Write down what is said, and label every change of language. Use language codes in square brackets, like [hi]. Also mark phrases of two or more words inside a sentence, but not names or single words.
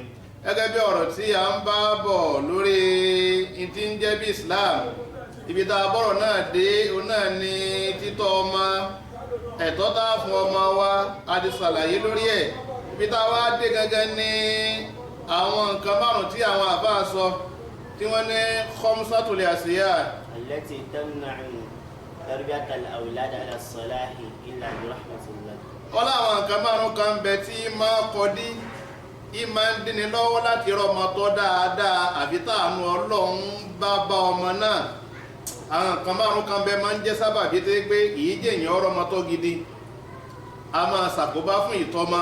[yo] Gẹ́gẹ́ bí ọ̀rọ̀ tí a ń bá bọ̀ lórí tí ń jẹ́ bí Islam, ibi tá a bọ̀rọ̀ náà dé òun náà ni títọ́ ọmọ, ẹ̀tọ́ tá a fún ọmọ wa a ti ṣàlàyé lórí ẹ̀. Ibi tá a wá dé gẹ́gẹ́ ní àwọn nǹkan márùn tí àwọn àbá sọ tí wọ́n ní [ar] خمسة الأشياء التي تمنع تربية الأولاد على الصلاح إلا برحمة الله. [yo] Ọlá àwọn nǹkan márùn kan bẹ tí máa kọdí, máa ń dín lọ́wọ́ láti rọmọ tó dáadáa àbí táànù Ọlọ́run bá bá ọmọ náà. Àwọn nǹkan márùn kan bẹ máa ń jẹ́ sábàbí tó pé kìí jẹ́ èèyàn ọrọ̀mọ tó gidi, a máa ṣàkóbá fún ìtọ́mọ.